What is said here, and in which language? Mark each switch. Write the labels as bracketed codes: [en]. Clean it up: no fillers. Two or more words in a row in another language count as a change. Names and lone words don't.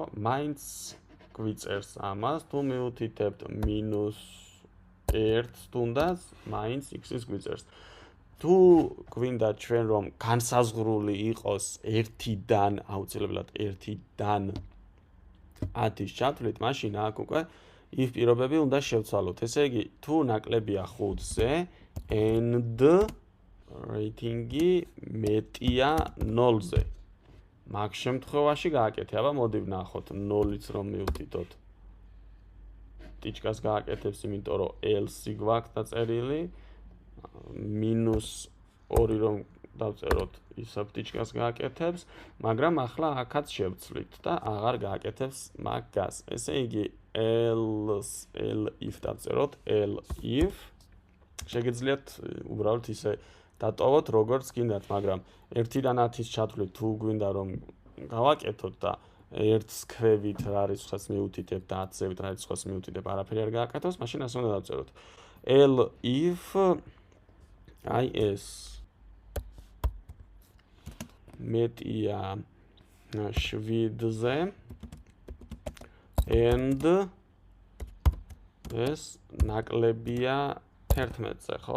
[ka] მაინც გვიწერს ამას, თუ მივუთითებთ -1 თუნდაც, მაინც x-ის გვიწერს. თუ გვინდა ჩვენ რომ განსაზღვრული იყოს 1-დან, აუცილებლად 1-დან 10-ის ჩათვლით, მაშინ აქ უკვე if პირობები უნდა შევცვალოთ. ესე იგი, თუ ნაკლებია 5-ზე, and rating-ი მეტია 0-ზე. მაგ შემთხვევაში გააკეთე, აბა მოდი ვნახოთ 0-იც რომ მივთითოთ. ტიჩკას გააკეთებს, იმიტომ რომ else-ი გვაქვს დაწერილი. -2 რომ დავწეროთ, ისევ ტიჩკას გააკეთებს, მაგრამ ახლა აქაც შევცვლით და აღარ გააკეთებს მაგას. ესე იგი, [en] else if [ka] დავწეროთ, if შეგიძლიათ უბრალოდ ისე დატოვოთ, როგორც გინდათ, მაგრამ 1-დან 10-ის ჩათვლით თუ გვინდა რომ გავაკეთოთ და 1-ს ქვევით რა რიცხვს მივუთითებ და 10-ზევით რა რიცხვს მივუთითებ, არაფერი არ გააკეთოს, მაშინ ასე უნდა დავწეროთ. if აი ეს მეტია 7-ზე and ეს ნაკლებია 11-ზე, ხო?